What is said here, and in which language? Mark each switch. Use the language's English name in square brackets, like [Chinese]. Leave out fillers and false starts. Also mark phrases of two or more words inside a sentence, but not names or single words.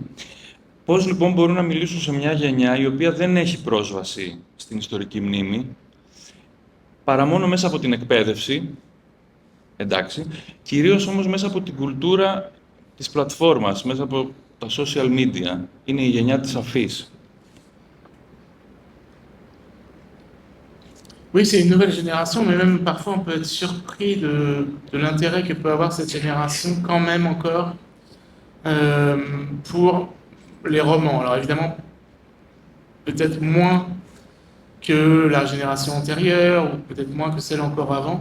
[Greek] Πώς λοιπόν μπορούν να μιλήσουν σε μια γενιά η οποία δεν έχει πρόσβαση στην ιστορική μνήμη, παρά μόνο μέσα από την εκπαίδευση, εντάξει, κυρίως όμως μέσα από την κουλτούρα της πλατφόρμας, μέσα από τα [English] social media. [Greek] Είναι η γενιά της αφής. [French] Oui, c'est une nouvelle génération, mais même parfois on peut être surpris de l'intérêt que peut avoir cette génération quand même encore pour les romans. Alors évidemment, peut-être moins que la génération antérieure, ou peut-être moins que celle encore avant.